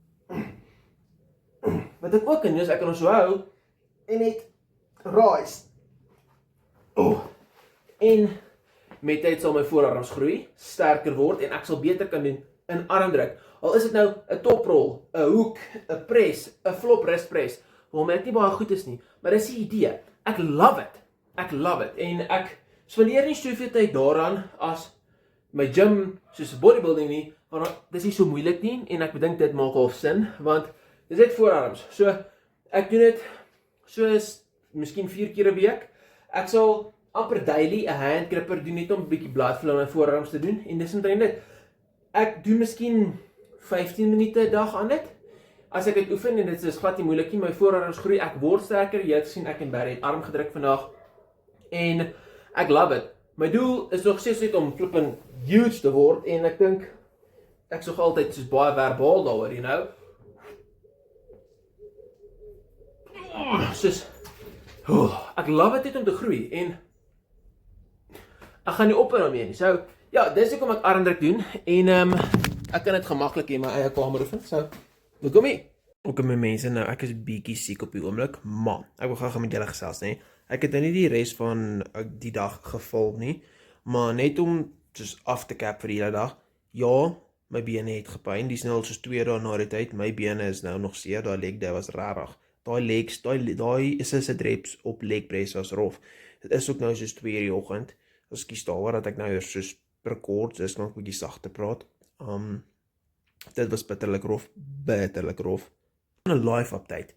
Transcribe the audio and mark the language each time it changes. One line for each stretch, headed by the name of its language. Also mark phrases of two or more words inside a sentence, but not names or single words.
Afrikaans: Wat ek ook kan doen is ek kan hom so hou en net rise. En met tyd sal my voorarms groei, sterker word en ek sal beter kan doen in armdruk. Al is dit nou 'n toprol, 'n hoek, 'n press, 'n
English: flop wrist press,
Afrikaans: waarom ek nie baie goed is nie, maar dis die idee. Ek
English: love it.
Afrikaans: Ek
English: love it
Afrikaans: en ek spandeer nie soveel tyd daaraan as my gym soos bodybuilding nie, want dis nie so moeilik nie en ek bedink dit maak half sin want dis net voorarms. So ek doen dit soos miskien 4 keer 'n week. Ek sal amper daily 'n
English: hand gripper
Afrikaans: doen net om 'n bietjie
English: blood flow
Afrikaans: in my voorarms te doen en dis omtrent dit. Ek doen miskien 15 minute 'n dag aan dit. as ek dit oefen en dit is glad nie moeilik nie, my voorarms groei, ek word sterker, jy het gesien ek en Barry het arm gedruk vandag en ek
English: love it.
Afrikaans: My doel is nog steeds net om
English: flippin huge
Afrikaans: te word en ek dink ek sog altyd soos baie verbaal daaroor,
English: you know.
Afrikaans: Soos ek
English: love it
Afrikaans: net om te groei en ek gaan nie ophou daarmee nie. So ja, dis hoekom ek armdruk doen en ek kan dit gemaklik in my eie kamer oefen. So welkom hier. Ok my mense, nou ek is bietjie siek op die oomblik, maar ek wil graag met julle gesels, nê. Ek het nou nie die res van die dag gefilm nie, maar net om soos af te cap vir die hele dag. Ja, my bene het gepyn, dis nou al soos 2 dae na die tyd. My bene is nou nog seer, daai
English: leg day
Afrikaans: was rarig. Daai is reps op
English: leg press
Afrikaans: was rof. Dit is ook nou soos 2 uur die oggend. Ekskuus daaroor dat ek nou weer soos rekord, dis nog 'n bietjie sagter praat. Dit was bitterlik rof. 'n
English: live update.